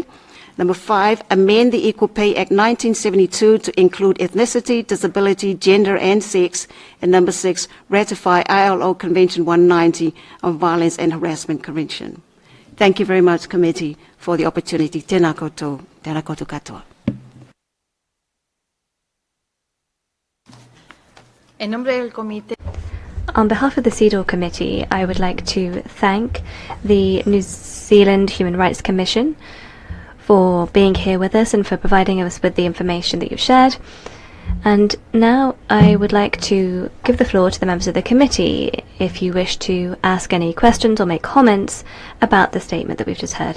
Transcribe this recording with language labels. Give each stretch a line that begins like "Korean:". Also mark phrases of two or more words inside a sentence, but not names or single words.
English: Number 5, amend the Equal Pay Act 1972 to include ethnicity, disability, gender and sex. And number 6, ratify ILO Convention 190 on Violence and Harassment Convention. Thank you very much, Committee, for the opportunity.
Māori: Tēnā koutou, tēnā koutou katoa.
Spanish: En nombre del comité.
English: On behalf of the CEDAW Committee, I would like to thank the New Zealand Human Rights Commission for being here with us and for providing us with the information that you've shared. And now I would like to give the floor to the members of the committee if you wish to ask any questions or make comments about the statement that we've just heard.